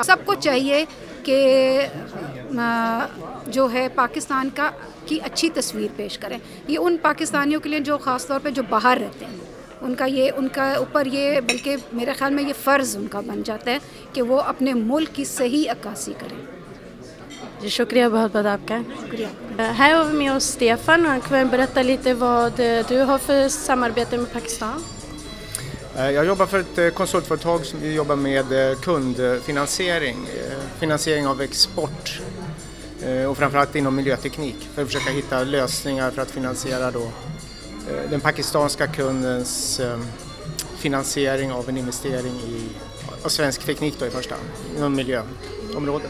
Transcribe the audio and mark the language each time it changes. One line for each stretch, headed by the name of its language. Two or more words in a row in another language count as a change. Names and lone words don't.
Urdu: سب کو چاہیے کہ جو ہے پاکستان کی اچھی تصویر پیش کریں. یہ ان پاکستانیوں کے لیے جو خاص طور پہ جو باہر رہتے ہیں ان کا اوپر یہ بلکہ میرے خیال میں یہ فرض ان کا بن جاتا ہے کہ وہ اپنے ملک کی صحیح عکاسی کریں. شکریہ بہت آپ کا. شکریہ.
Swedish: Här har vi med oss Stefan och han kan berätta lite vad du har för samarbete med Pakistan. Jag jobbar för ett konsultföretag som jobbar med kundfinansiering, finansiering av export och framförallt inom miljöteknik för att försöka hitta lösningar för att finansiera då den pakistanska kundens finansiering av en investering av svensk teknik då i första hand inom miljöområdet.